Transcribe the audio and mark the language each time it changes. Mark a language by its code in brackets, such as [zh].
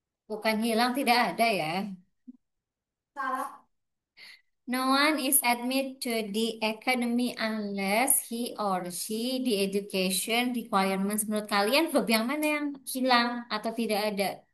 [id] Bukan hilang, tidak ada ya. [en] No one is admitted to the academy unless he or she the education requirements. [id] Menurut kalian verb yang mana yang hilang atau tidak ada?